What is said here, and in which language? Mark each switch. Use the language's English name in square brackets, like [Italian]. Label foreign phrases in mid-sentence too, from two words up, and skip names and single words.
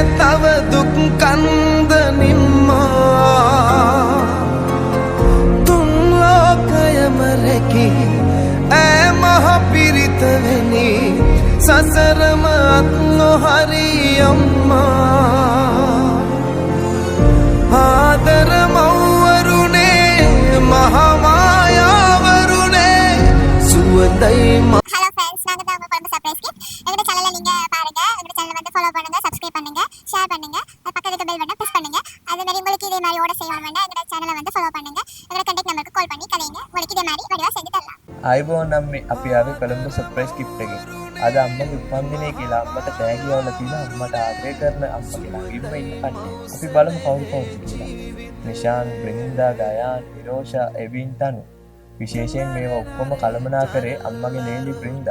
[Sinhala] තව දුක් කන්ද නිම්මා තුන් ලෝකයම රැකි ඈ මහ පිරිත වෙනි සසරම අත් නොහරි අම්මා ආදර මව්වරුනේ මහා මායාවරුනේ சுவதை [English] hello friends [Tamil] நாங்க தான் உங்க குடும்ப [English] surprise kit [Tamil] எங்க சேனலை நீங்க பாருங்க எங்க சேனலை வந்து ஃபாலோ பண்ணுங்க சப்ஸ்கிரைப் பண்ணுங்க ஷேர் பண்ணுங்க பக்கத்துல இருக்க [English] bell button [Tamil] பிரஸ் பண்ணுங்க அதே மாதிரி உங்களுக்கு இதே மாதிரி ஓட செய்யணும் வேண்டாம் எங்க சேனலை வந்து ஃபாலோ பண்ணுங்க எங்க [English] contact number [Tamil] கால் பண்ணி கலைங்க உங்களுக்கு இதே மாதிரி வடிவா செஞ்சு தரலாம் [Sinhala] ආයිබෝන් අම්මේ අපි ආවේ කොළඹ [English] surprise gift [Sinhala] එකේ. අද අම්මගේ උපන්දිනේ කියලා අම්මට තෑගි යවලා තියෙන අම්මට ආදරය කරන අම්මගේ ළඟින්ම ඉන්න කට්ටිය. අපි බලමු කවුරු කවුද කියලා. නිශාන්, බ්‍රින්දා, ගයාන්, නිරෝෂා, එවින්, තනු. විශේෂයෙන් මේවා ඔක්කොම කළමනා කරේ අම්මගේ ලේලි බ්‍රින්දා.